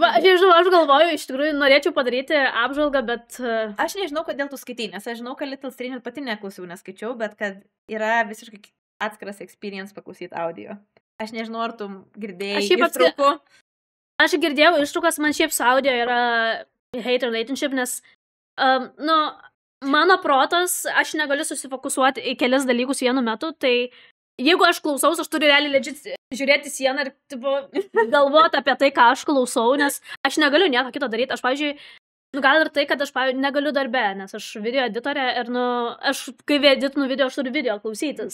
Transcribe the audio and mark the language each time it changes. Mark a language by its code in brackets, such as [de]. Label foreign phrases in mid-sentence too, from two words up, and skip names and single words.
[lt] Aš galvoju, iš tikrųjų norėčiau padaryti apžvalgą, bet... Aš nežinau, kodėl tu skaitai, nes aš žinau, kad Little Stranger pati neklausiau, neskaičiau, bet kad yra visiškai atskiras experience paklausyti audio. Aš nežinau, ar tu girdėjai ištraukų. Aš girdėjau ištraukas, man šiaip su audio yra [en] hate relationship, [lt] nes, mano protas, aš negaliu susifokusuoti į kelis dalykus vienu metu, tai jeigu aš klausaus, aš turiu realiai legit žiūrėti sieną ir tipo, galvoti apie tai, ką aš klausau, nes aš negaliu nieko kito daryti. Aš, pavyzdžiui, gal ir tai, kad aš negaliu darbe, nes aš video editorė ir, aš kai editinu video, aš turiu video klausytis.